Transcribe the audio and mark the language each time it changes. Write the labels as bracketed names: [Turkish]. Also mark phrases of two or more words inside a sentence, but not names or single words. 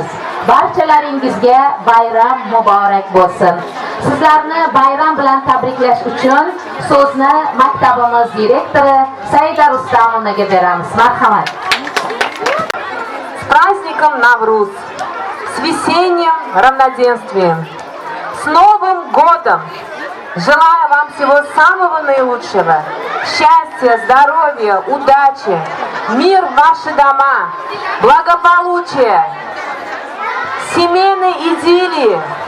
[Uzbek] Barchalaringizga bayram muborak bo'lsin. Sizlarni bayram bilan tabriklash uchun so'zni maktabimiz direktori Saida Rustamovnaga beramiz. Marhamat. [Russian] С праздником Навруз, с весенним равноденствием, с Новым годом! Желаю вам всего самого наилучшего, счастья, здоровья, удачи, мир в ваши дома, благополучия, семейной идиллии.